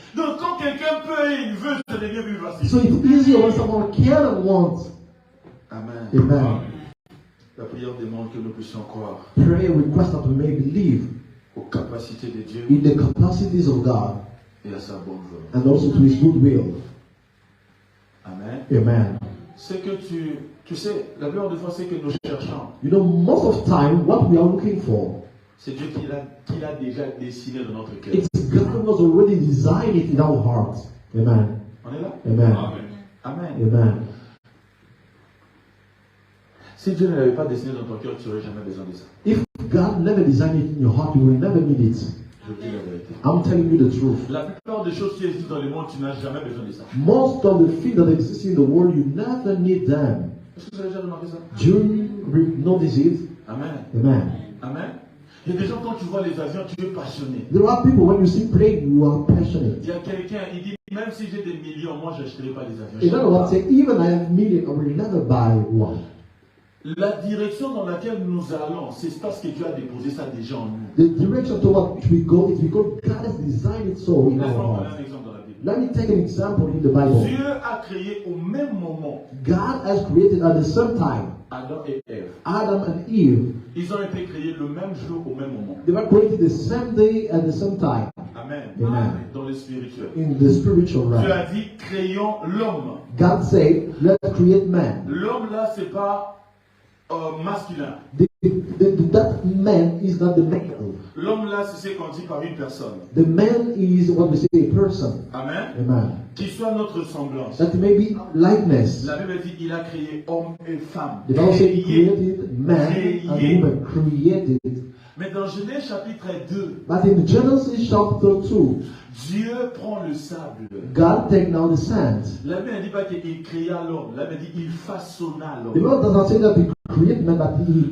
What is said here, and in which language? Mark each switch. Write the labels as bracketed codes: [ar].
[fr] Donc quand quelqu'un peut et il veut, ça devient plus facile. [en] So it's easier when someone can and wants. [fr] Amen. [en] Amen. [fr] La prière demande que nous puissions croire [en] Prayer requests that we may believe [fr] aux capacités de Dieu [en] in the capacities of God [fr] et à sa bonne volonté. [en] and also to his good will. [fr] Amen. [en] Amen. [fr] C'est que tu sais, la plupart des fois, c'est que nous cherchons. [en] You know, most of the time, what we are looking for, [fr] C'est Dieu qui l'a déjà dessiné dans notre cœur. [en] it's God who has already designed it in our hearts. [fr] Amen. On est là? Amen. Amen. Amen. Si Dieu ne l'avait pas dessiné dans ton cœur, tu n'aurais jamais besoin de ça. [en] If God never designed it in your heart, you will never need it. [fr] Je vous dis la vérité. [en] I'm telling you the truth. [fr] La plupart des choses qui existent dans le monde, tu n'as jamais besoin de ça. [en] Most of the things that exist in the world, you never need them. [fr] Est-ce que vous avez déjà remarqué ça? [en] Do you notice it? [fr] Amen. [en] Amen. Amen. [fr] Il y a des gens, quand tu vois les avions, tu es passionné. [en] There are people, when you see plane, you are passionate. [fr] Il y a quelqu'un, il dit, même si j'ai des millions, moi je n'achèterai pas des avions. [en] In other words, say, even I have million, I will never buy one. [fr] La direction dans laquelle nous allons, c'est parce que Dieu a déposé ça déjà en nous. [en] The direction toward which we go is because God has designed it so in our [fr] Laisse-moi prendre [en] hearts. [fr] un exemple dans la Bible. [en] Let me take an example in the Bible. [fr] Dieu a créé au même moment [en] God has created at the same time [fr] Adam et Ève. [en] Adam and Eve. [fr] Ils ont été créés le même jour au même moment. [en] They were created the same day at the same time [fr] Amen. [en] Amen. [fr] Dans le spirituel. [en] in the spiritual [fr] Dieu [en] realm. [fr] a dit, créons l'homme. [en] God said, let's create man. [fr] L'homme là, c'est pas masculin. [en] That man is not the male. [fr] L'homme là, c'est ce qu'on dit par une personne. [en] The man is what we say a person. [fr] Amen. [en] Amen. [fr] Qui soit notre semblance. [en] That may be likeness. [fr] La Bible dit, il a créé homme et femme. [en] The Bible said he [fr] Créé. [en] created man and woman. Created. [fr] Mais dans Genèse chapitre 2, [en] But in Genesis chapter 2, [fr] Dieu prend le sable. [en] God take now the sand. [fr] La Bible ne dit pas qu'il créa l'homme. La Bible dit qu'il façonna [en] The [fr] l'homme. [en] Bible does not say that he created man, but he